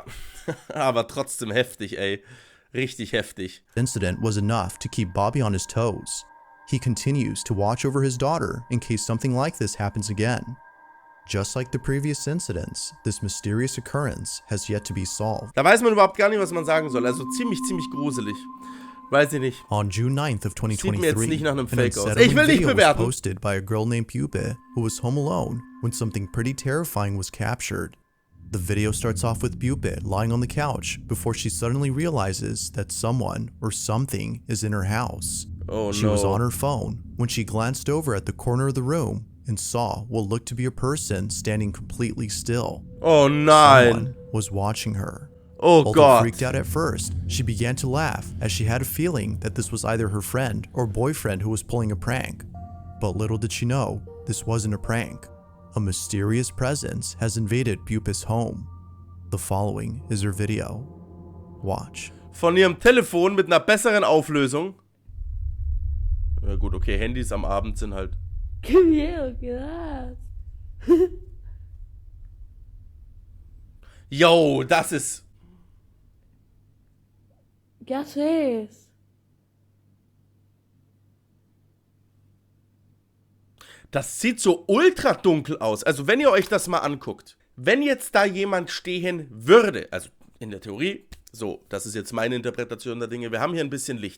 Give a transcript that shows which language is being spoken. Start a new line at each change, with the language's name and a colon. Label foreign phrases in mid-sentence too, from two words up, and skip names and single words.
German: Aber trotzdem heftig, ey. Richtig heftig.
English: incident was enough to keep Bobby on his toes. He continues to watch over his daughter in case something like this happens again. Just like the previous incidents, this mysterious occurrence has yet to be solved.
German: Da weiß man überhaupt gar nicht, was man sagen soll. Also ziemlich gruselig. Weiß ich nicht.
English: On June 9th of
German: Sieht mir jetzt
English: 2023,
German: nicht nach einem
English: an
German: Fake aus.
English: unsettling
German: Ich will nicht
English: video was
German: bewerten.
English: posted by a girl named Pupe who was home alone when something pretty terrifying was captured. The video starts off with Pupe lying on the couch before she suddenly realizes that someone or something is in her house. Oh She was no. on her phone when she glanced over at the corner of the room and saw what looked to be a person standing completely still.
German: Oh nein.
English: Someone was watching her. Oh Although
German: Gott.
English: freaked out at first, she began to laugh as she had a feeling that this was either her friend or boyfriend who was pulling a prank. But little did she know, this wasn't a prank. A mysterious presence has invaded Pupa's home. The following is her video. Watch.
German: Von ihrem Telefon mit einer besseren Auflösung. Ja gut, okay, Handys am Abend sind halt.
Spanish: Qué miedo que das.
German: Yo, das ist.
Spanish: ¿Qué haces?
German: Das sieht so ultra dunkel aus. Also wenn ihr euch das mal anguckt. Wenn jetzt da jemand stehen würde, also in der Theorie, so, das ist jetzt meine Interpretation der Dinge. Wir haben hier ein bisschen Licht.